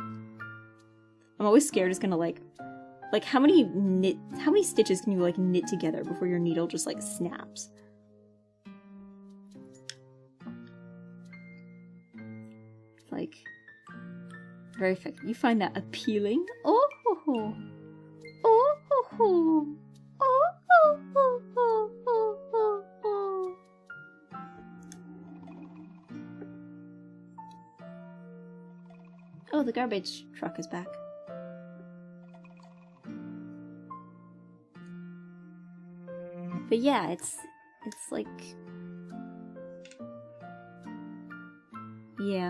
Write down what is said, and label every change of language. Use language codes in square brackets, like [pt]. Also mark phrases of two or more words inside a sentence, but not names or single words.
[en] I'm always scared it's gonna like how many stitches can you like knit together before your needle just like snaps? Like, very effective. You find that appealing? Oh ho ho! Oh ho ho! Oh ho ho ho ho ho ho! Oh, the garbage truck is back. But yeah, it's like... Yeah.